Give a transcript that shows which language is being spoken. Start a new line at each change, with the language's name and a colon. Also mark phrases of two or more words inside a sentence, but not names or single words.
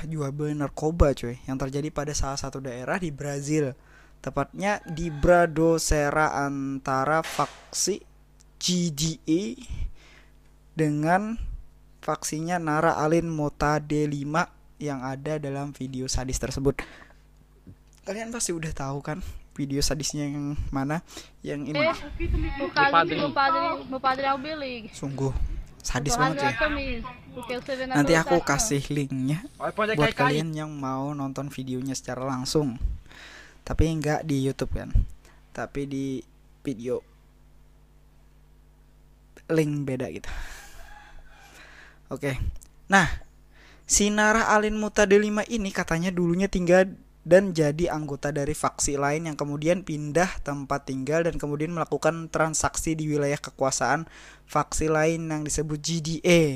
Indonesian: Jual beli narkoba, cuy, yang terjadi pada salah satu daerah di Brazil, tepatnya di Bradosera, antara faksi GDA dengan faksinya Nara Alin Mota D5 yang ada dalam video sadis tersebut. Kalian pasti udah tahu kan video sadisnya yang mana? Yang ini.
Portuguese: No caso, meu padre é o Billig.
Indonesian: Sungguh sadis
Portuguese: Tô
Indonesian: banget
Portuguese: rasgando
Indonesian: ya.
Portuguese: a camisa, porque você vê na
Indonesian: Nanti aku
Portuguese: publicação.
Indonesian: kasih linknya buat kalian yang mau nonton videonya secara langsung. Tapi nggak di YouTube kan, tapi di video link beda gitu. Oke. Nah, si Nara Alin Muta D5 ini katanya dulunya tinggal dan jadi anggota dari faksi lain yang kemudian pindah tempat tinggal dan kemudian melakukan transaksi di wilayah kekuasaan faksi lain yang disebut GDA.